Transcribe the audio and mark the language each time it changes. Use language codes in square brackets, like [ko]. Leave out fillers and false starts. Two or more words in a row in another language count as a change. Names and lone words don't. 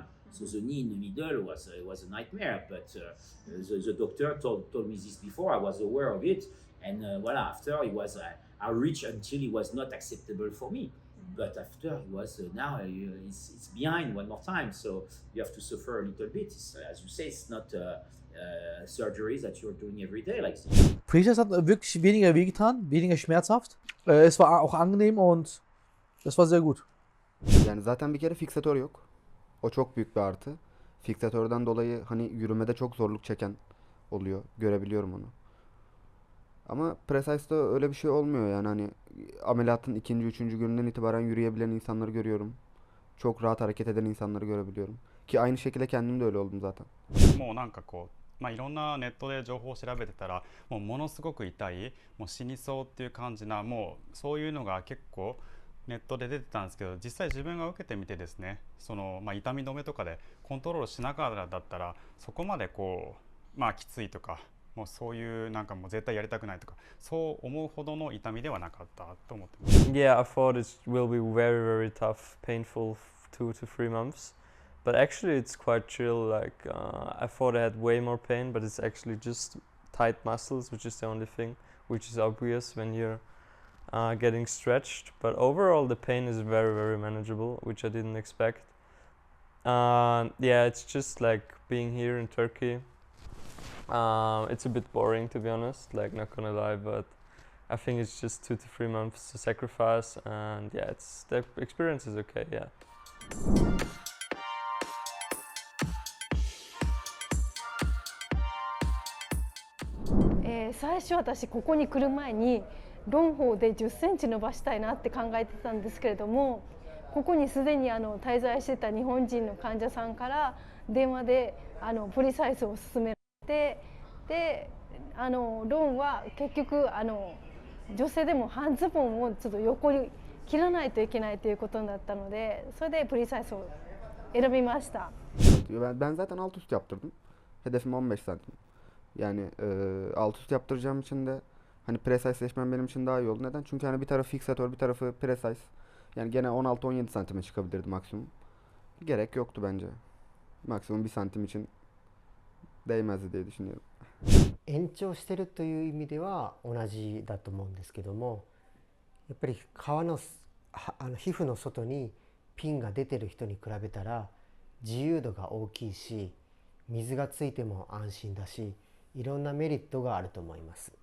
[en] So the knee in the middle was a nightmare, but the doctor told me this before, I was aware of it, and voila, after it was, I reached until it was not acceptable for me. but after he was now it's behind one more time, so you have to suffer a little bit. It's, as you say, it's not surgeries that you're doing every day like this. [de] Precice hat wirklich weniger wehgetan, weniger schmerzhaft. Es war auch angenehm und das war sehr gut. [tr] Yani zaten bir kere Fixator yok. O çok büyük bir artı. Fixator'dan dolayı hani yürümede çok zorluk çeken oluyor. Görebiliyorum onu. Ama Precise'da öyle bir şey olmuyor yani hani ameliyatın ikinci, üçüncü gününden itibaren yürüyebilen insanları görüyorum. Çok rahat hareket eden insanları görebiliyorum. Ki aynı şekilde kendim de öyle oldum zaten. [ja] もうなんかこう、いろんなネットで情報を調べてたらものすごく痛い、もう死にそうっていう感じな、もうそういうのが結構ネットで出てたんですけど、実際自分が受けてみてですね、その、痛み止めとかでコントロールしながらだったらそこまでこう、きついとか、もうそういうなんかもう絶対やりたくないとか、そう思うほどの痛みではなかったと思ってます。 [en] Yeah, I thought it will be very, very tough, painful 2 to 3 months. But actually it's quite chill, like I thought I had way more pain, but it's actually just tight muscles, which is the only thing, which is obvious when you're getting stretched. But overall the pain is very, very manageable, which I didn't expect. Yeah, it's just like being here in Turkey. It's a bit boring, to be honest, like not gonna lie, but I think it's just 2 to 3 months to sacrifice, and yeah, the experience is okay, yeah. [ja] 最初私ここに来る前にロンホーで10センチ伸ばしたいなって考えてたんですけれども、ここにすでに滞在してた日本人の患者さんから電話でプリサイスを勧められて、でロンは結局女性でも半ズボンをちょっと横に切らないといけないということになったので、それでプリサイスを選びました。 [tr] Ben zaten alt üst yaptırdım. Hedefim 15 santim. Yani alt üst yaptıracağım için de hani Precice seçmem benim için daha iyi oldu. Neden? Çünkü hani bir tarafı Fixator, bir tarafı Precice. Yani gene 16-17 santime çıkabilirdi maksimum. Gerek yoktu bence. Maksimum 1 santim için değmezdi diye düşünüyorum. [ja] 延長してるという意味では同じだと思うんですけども、やっぱり皮膚の外にピンが出てる人に比べたら自由度が大きいし、水がついても安心だし、いろんなメリットがあると思います。